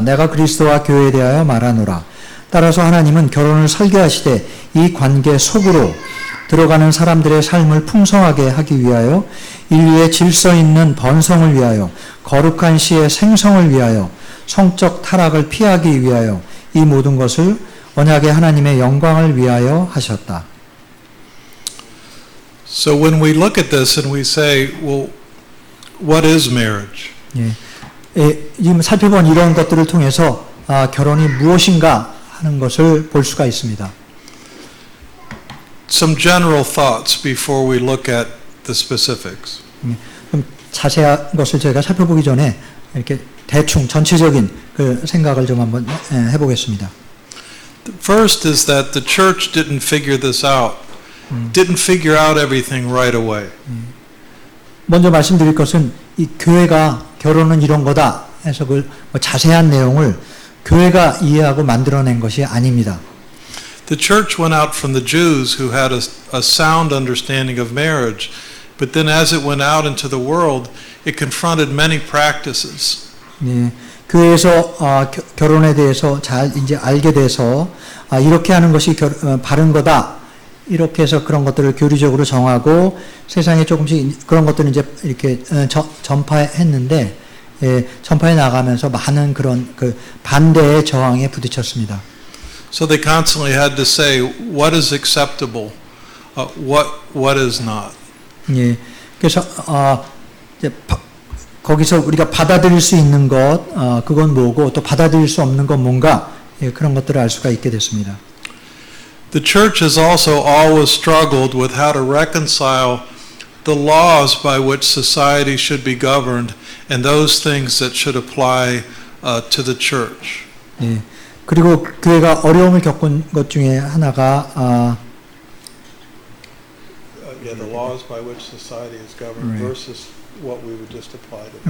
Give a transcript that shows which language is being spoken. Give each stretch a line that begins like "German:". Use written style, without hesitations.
Korean: 내가 그리스도와 교회에 대하여 말하노라. 따라서 하나님은 결혼을 설계하시되 이 관계 속으로 들어가는 사람들의 삶을 풍성하게 하기 위하여 인류의 질서 있는 번성을 위하여 거룩한 시의 생성을 위하여 성적 타락을 피하기 위하여 이 모든 것을 언약의 하나님의 영광을 위하여 하셨다.
English: So when we look at this and we say, well, what is marriage?
Korean: 지금 살펴본 이런 것들을 통해서 결혼이 무엇인가 하는 것을 볼 수가 있습니다.
English: Some general thoughts before we look at the specifics.
Korean: 좀 자세한 것을 저희가 살펴보기 전에 이렇게 대충 전체적인 그 생각을 좀 한번 해보겠습니다.
English: First is that the church didn't figure this out. Didn't figure out everything right away.
Korean: 먼저 말씀드릴 것은 이 교회가 결혼은 이런 거다 해서 그 자세한 내용을 교회가 이해하고 만들어낸 것이 아닙니다.
English: The church went out from the Jews who had a sound understanding of marriage, but then as it went out into the world, it confronted many practices.
Korean: 네, 교회에서 결혼에 대해서 잘 이제 알게 돼서 이렇게 하는 것이 바른 거다. 이렇게 해서 그런 것들을 교리적으로 정하고 세상에 조금씩 그런 것들을 이제 이렇게 전파했는데 전파해 나가면서 많은 그런 그 반대의 저항에 부딪혔습니다.
English: So they constantly had to say what is acceptable, what is not.
Korean: 예, 그래서 이제 거기서 우리가 받아들일 수 있는 것 그건 뭐고 또 받아들일 수 없는 건 뭔가 그런 것들을 알 수가 있게 됐습니다.
English: The church has also always struggled with how to reconcile the laws by which society should be governed and those things that should apply to the church.
Korean: 예. 그리고 교회가 어려움을 겪은 것 중에 하나가
English: the laws by which society is governed versus what we would just apply to.